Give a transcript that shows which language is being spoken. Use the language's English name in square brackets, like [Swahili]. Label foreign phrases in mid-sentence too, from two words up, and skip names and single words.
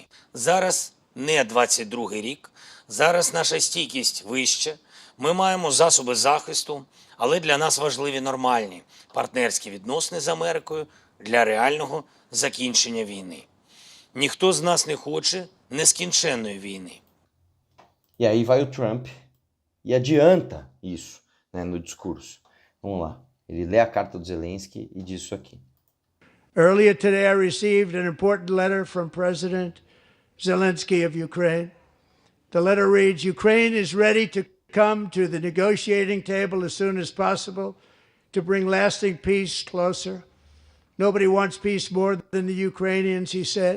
[Ukrainian] Зараз не 22-й рік, зараз наша стійкість вища, ми маємо засоби захисту, але для нас важливі нормальні партнерські відносини з Америкою для реального закінчення війни. Ніхто з нас не хоче нескінченної війни. [Portuguese] E aí vai o Trump e adianta isso, né, no discurso. Vamos lá. Ele lê a carta do Zelensky e diz isso aqui. [English] Earlier today, I received an important letter from President Zelensky of Ukraine. The letter reads, Ukraine is ready to come to the negotiating table as soon as possible to bring lasting peace closer. Nobody wants peace more than the Ukrainians, he said.